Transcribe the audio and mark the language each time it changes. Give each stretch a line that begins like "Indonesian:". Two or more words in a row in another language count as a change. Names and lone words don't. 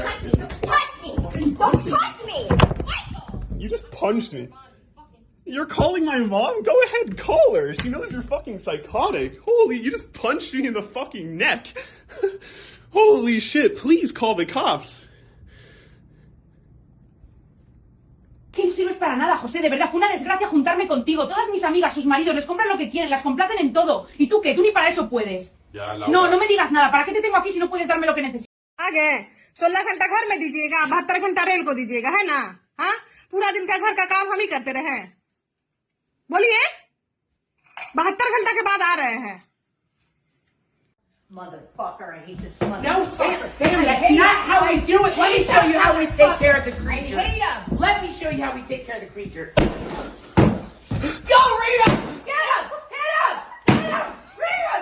English: direction. touch me. Don't touch me. Don't touch me. You just punched me. You're calling my mom? Go ahead, call her. She knows you're fucking psychotic. Holy, you just punched me in the fucking neck. Holy shit, please call the cops.
Spanish: Que no sirves para nada, José, de verdad, fue una desgracia juntarme contigo. Todas mis amigas, sus maridos, les compran lo que quieren, las complacen en todo. ¿Y tú qué? Tú ni para eso puedes. No, no me digas nada. ¿Para qué te tengo aquí si no puedes darme lo que necesito?
Hindi: आगे 16 घंटा घर में दीजिएगा 72 घंटा रेल को दीजिएगा है ना हाँ पूरा दिन का घर का काम हम ही करते रहे बोलिए 72 घंटा के बाद आ रहे हैं
English: Motherfucker, I hate this mother. No, Sam, that's not how we do it. Let me show you how we take care of the creature. Let me show you how we take care of the creature. Go, Rita! Get him! Hit him! Hit him! Rita!